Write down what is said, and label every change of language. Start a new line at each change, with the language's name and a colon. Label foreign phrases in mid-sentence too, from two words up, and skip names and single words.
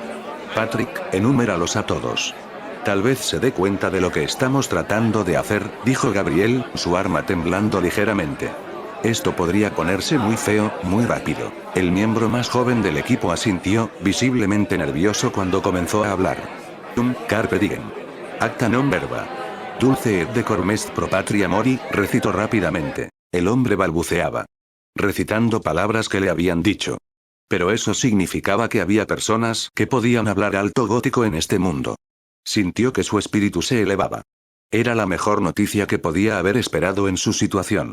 Spanish: Patrick, enuméralos a todos. Tal vez se dé cuenta de lo que estamos tratando de hacer, dijo Gabriel, su arma temblando ligeramente. Esto podría ponerse muy feo, muy rápido. El miembro más joven del equipo asintió, visiblemente nervioso cuando comenzó a hablar.
Latin: Carpe diem. Acta non verba. Dulce et decor est pro patria mori,
Spanish: recitó rápidamente. El hombre balbuceaba, recitando palabras que le habían dicho. Pero eso significaba que había personas que podían hablar alto gótico en este mundo. Sintió que su espíritu se elevaba. Era la mejor noticia que podía haber esperado en su situación.